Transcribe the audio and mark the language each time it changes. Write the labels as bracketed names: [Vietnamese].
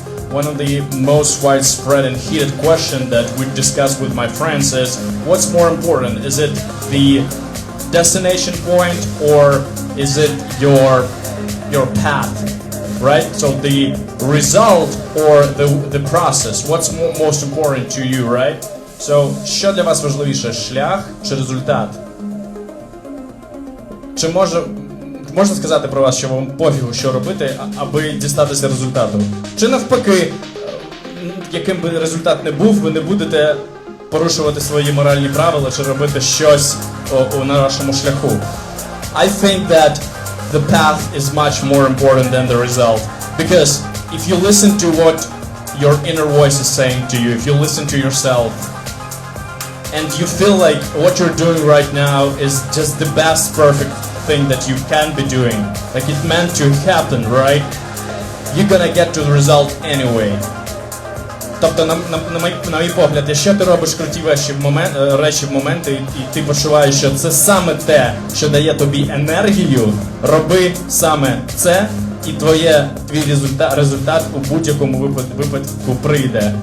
[English] one of the most widespread and heated question that we discuss with my friends is, what's more important? Is it the destination point or is it your path, right? So the result or the process, what's most important to you, right? [Ukrainian] So, що для вас важливіше, шлях чи результат? Чи можна сказати про вас, що вам пофігу, що робити, аби дістатися результату? Чи навпаки, яким би результат не був, ви не будете порушувати свої моральні правила чи робити щось на вашому шляху? [English] I think that the path is much more important than the result. Because if you listen to what your inner voice is saying to you, if you listen to yourself, and you feel like what you're doing right now is just the best perfect thing that you can be doing, like it meant to happen, right? You're gonna get to the result anyway. [Ukrainian] Тобто, на мій погляд, якщо ти робиш круті речі в моменти, і ти почуваєш, що це саме те, що дає тобі енергію, роби саме це, і твій результат у будь-якому випадку прийде.